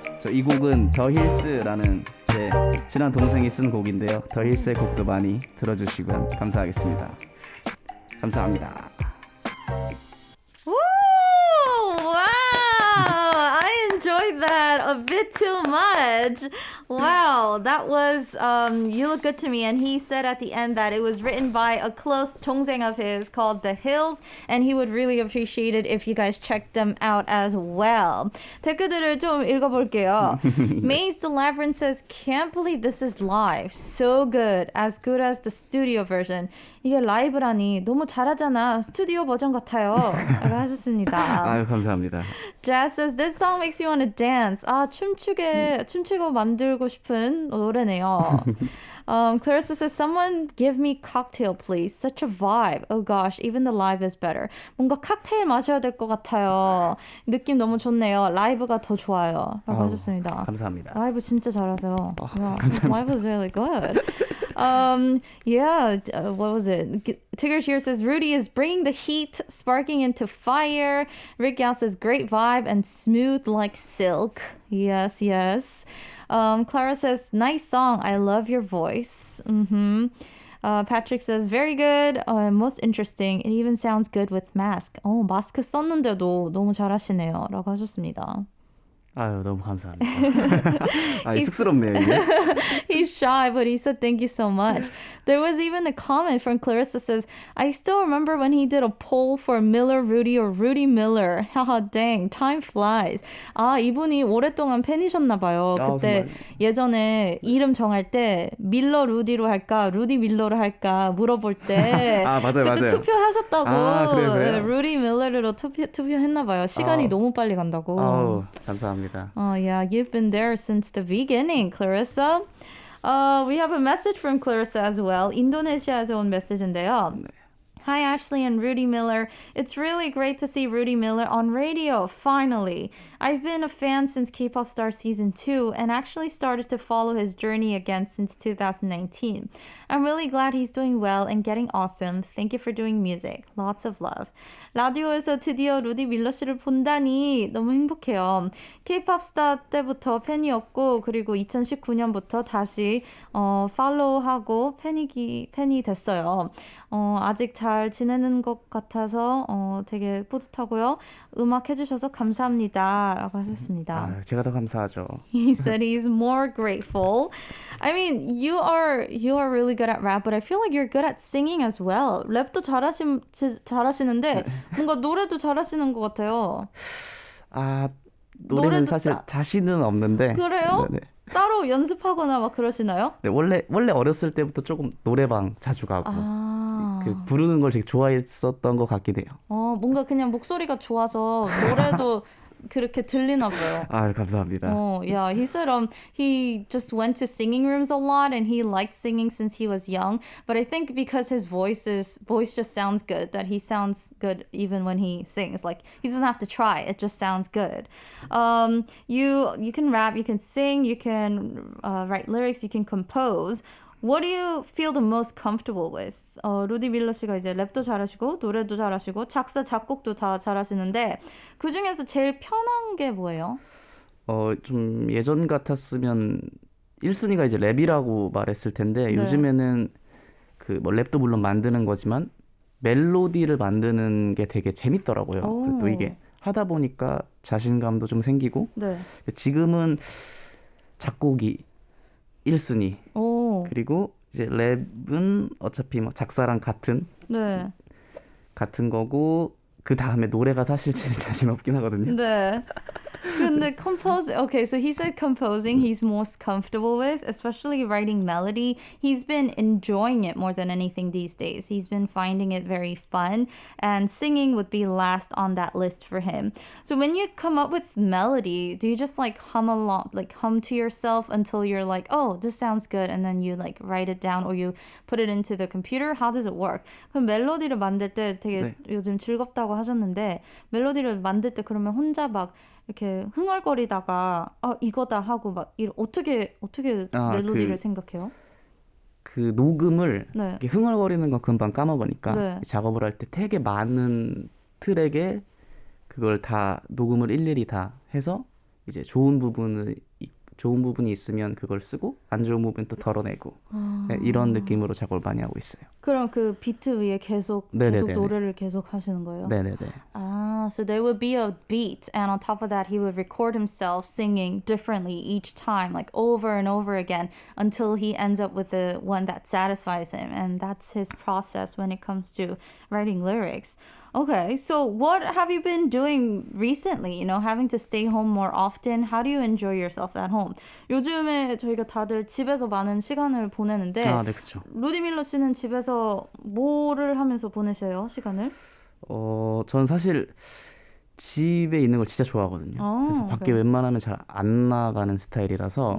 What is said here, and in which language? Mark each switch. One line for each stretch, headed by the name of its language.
Korean: 이 곡은 더 힐스라는 제 친한 동생이 쓴 곡인데요. 더 힐스의 곡도 많이 들어주시면 감사하겠습니다. 감사합니다.
English: Woo! Wow! I enjoyed that a bit too much. Wow, that was You Look Good to Me, and he said at the end that it was written by a close 동생 of his called The Hills, and he would really appreciate it if you guys checked them out as well.
Korean: 댓글들을 좀 읽어볼게요.
English: Maze the Labyrinth says, can't believe this is live. So good as the studio version.
Korean: 이게 라이브라니 너무 잘하잖아. 스튜디오 버전 같아요. 라고 하셨습니다. 아유 감사합니다.
English: Jazz says, this song makes me want to dance.
Korean: 아, 춤추고 만들고 싶은 노래네요.
English: Clarissa says, someone give me cocktail, please. Such a vibe. Oh gosh, even the live is better.
Korean: 뭔가 칵테일 마셔야 될 것 같아요. 느낌 너무 좋네요. 라이브가 더 좋아요. 라고 하셨습니다. 감사합니다. 라이브 진짜 잘하세요. 감사합니다.
English: Live was really good. What was it? Tigger here says, Rudy is bringing the heat, sparking into fire. Rick Yao says, great vibe and smooth like silk. Yes, yes. Clara says, nice song. I love your voice. Patrick says, very good. Most interesting. It even sounds good with mask.
Korean: 마스크 썼는데도 너무 잘하시네요. 라고 하셨습니다. 아유 너무 감사합니다. 쑥스럽네요 이게.
English: He's shy, but he said thank you so much. There was even a comment from Clarissa says, I still remember when he did a poll for Miller Rudy or Rudy Miller. Haha, dang, time flies.
Korean: 이분이 오랫동안 팬이셨나 봐요. 그때 예전에 이름 정할 때 밀러 루디로 할까, 루디 밀러로 할까 물어볼 때 그때 투표하셨다고. 그래요? 루디 밀러로 투표했나 봐요. 시간이 너무 빨리 간다고. 감사합니다.
English: Oh, yeah, you've been there since the beginning, Clarissa. We have a message from Clarissa as well.
Korean: 인도네시아에서 온 메시지인데요.
English: Hi, Ashley and Rudy Miller. It's really great to see Rudy Miller on radio, finally. I've been a fan since K-Pop Star Season 2 and actually started to follow his journey again since 2019. I'm really glad he's doing well and getting awesome. Thank you for doing music. Lots of love.
Korean: 라디오에서 드디어 루디 밀러 씨를 본다니 너무 행복해요. K-Pop Star 때부터 팬이었고 그리고 2019년부터 다시 팔로우하고 팬이 됐어요. 아직 잘 지내는 것 같아서 되게 뿌듯하고요. 음악 해주셔서 감사합니다. 라고 하셨습니다. 제가 더 감사하죠.
English: He said he's more grateful. I mean, you are really good at rap, but I feel like you're good at singing as well.
Korean: 랩도 잘하시는데 뭔가 노래도 잘하시는 것 같아요. 노래는 사실 자신은 없는데. 그래요? 네네. 따로 연습하거나 막 그러시나요? 네, 원래 어렸을 때부터 조금 노래방 자주 가고 부르는 걸 되게 좋아했었던 것 같긴 해요. 뭔가 그냥 목소리가 좋아서 노래도 그렇게 들리나 봐요. 감사합니다.
English: Yeah, he said he just went to singing rooms a lot and he liked singing since he was young. But I think because his voice just sounds good, that he sounds good even when he sings. Like he doesn't have to try; it just sounds good. You can rap, you can sing, you can write lyrics, you can compose. What do you feel the most comfortable with?
Korean: 루디 밀러 씨가 이제 랩도 잘하시고 노래도 잘하시고 작사 작곡도 다 잘하시는데 그 중에서 제일 편한 게 뭐예요? 좀 예전 같았으면 1순위가 이제 랩이라고 말했을 텐데 요즘에는 그 뭐 랩도 물론 만드는 거지만 멜로디를 만드는 게 되게 재밌더라고요. 오. 그리고 또 이게 하다 보니까 자신감도 좀 생기고 네. 지금은 작곡이 1순위 오. 그리고 이제 랩은 어차피 뭐 작사랑 네. 같은 거고 그 다음에 노래가 사실 제일 자신 없긴 하거든요. 네. 근데
English: okay, so he said composing he's most comfortable with, especially writing melody. He's been enjoying it more than anything these days. He's been finding it very fun, and singing would be last on that list for him. So when you come up with melody, do you just like hum along, like hum to yourself until you're like, oh, this sounds good, and then you like write it down or you put it into the computer? How does it work?
Korean: 그럼 멜로디를 만들 때 되게 네. 요즘 즐겁다고 하셨는데 멜로디를 만들 때 그러면 혼자 막 이렇게 흥얼거리다가 이거다 하고 막 어떻게 멜로디를 생각해요? 그 녹음을 네. 이렇게 흥얼거리는 건 금방 까먹으니까 네. 작업을 할 때 되게 많은 트랙에 그걸 다 녹음을 일일이 다 해서 이제 좋은 부분이 있으면 그걸 쓰고 안 좋은 부분 또 덜어내고 네, 이런 느낌으로 작업을 많이 하고 있어요. 그럼 그 비트 위에 계속 네네네네. 노래를 계속 하시는 거예요? 네네네.
English: So there would be a beat, and on top of that, he would record himself singing differently each time, like over and over again, until he ends up with the one that satisfies him. And that's his process when it comes to writing lyrics. Okay, so what have you been doing recently? You know, having to stay home more often. How do you enjoy yourself at home?
Korean: 요즘에 저희가 다들 집에서 많은 시간을 보내는데, 네, 그렇죠. 루디밀러 씨는 집에서 뭐를 하면서 보내셔요, 시간을? 전 사실 집에 있는 걸 진짜 좋아하거든요. 그래서 밖에 웬만하면 잘 안 나가는 스타일이라서